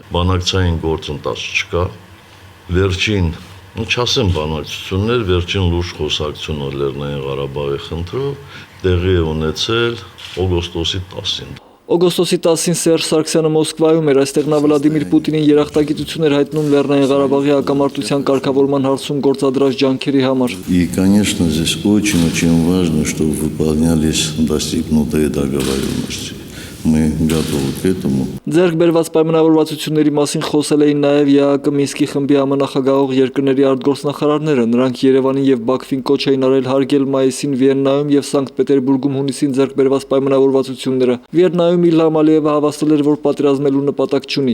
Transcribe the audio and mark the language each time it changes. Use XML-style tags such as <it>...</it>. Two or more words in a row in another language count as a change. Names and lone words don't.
<hy>Բանակցային գործընթաց չկա։ Վերջին, չասեմ բանակցություններ, վերջին լուրջ խոսակցությունը Լեռնային Ղարաբաղի խնդրով տեղի է ունեցել օգոստոսի 10-ին։ Օգոստոսի 10-ին Սերժ Սարգսյանը Մոսկվայում էր, այստեղ նա Վլադիմիր Պուտինին երախտագիտություն էր հայտնում Լեռնային Ղարաբաղի հակամարտության կարգավորման հարցում գործադրած ջանքերի համար։</hy> <ru>И, конечно, здесь очень важно, чтобы выполнялись достигнутые договоренности. Мы готовы к этому.</ru> <hy>Ձեռք բերված պայմանավորվածությունների մասին խոսել էին նաև ԵԱՀԿ Մինսկի խմբի համանախագահող երկրների արտգործնախարարները։ Նրանք Երևանին եւ Բաքվին կոչ էին արել հարգել մայիսին Վիեննայում եւ Սանկտ Պետերբուրգում հունիսին ձեռք բերված պայմանավորվածությունները։ Վիեննայում Իլհամ Ալիևը հավաստել էր, որ պատերազմելու նպատակ չունի։</hy>